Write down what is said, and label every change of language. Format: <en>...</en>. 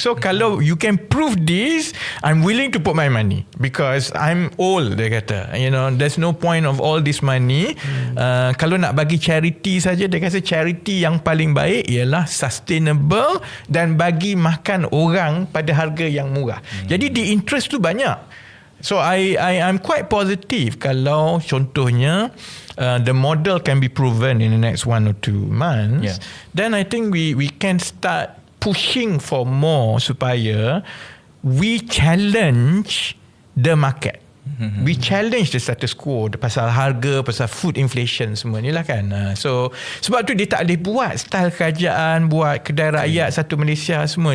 <en>So, kalau you can prove this, I'm willing to put my money. Because I'm old,</en> <ms>dia kata.</ms> <en>There's no point of all this money.</en> <ms>Kalau nak bagi charity saja, dia kata charity yang paling baik ialah sustainable dan bagi makan orang pada harga yang murah. Jadi</ms> <en>the interest</en> <ms>tu banyak.</ms> <en>So I'm quite positive</en> <ms>kalau contohnya</ms> <en>the model can be proven in the next 1 or 2 months. Then I think we can start pushing for more supaya we challenge the market. We challenge the status quo</en> <ms>pasal harga, pasal</ms> <en>food inflation</en> <ms>semua ni lah kan. So sebab tu dia tak boleh buat style kerajaan, buat kedai rakyat satu Malaysia semua.</ms>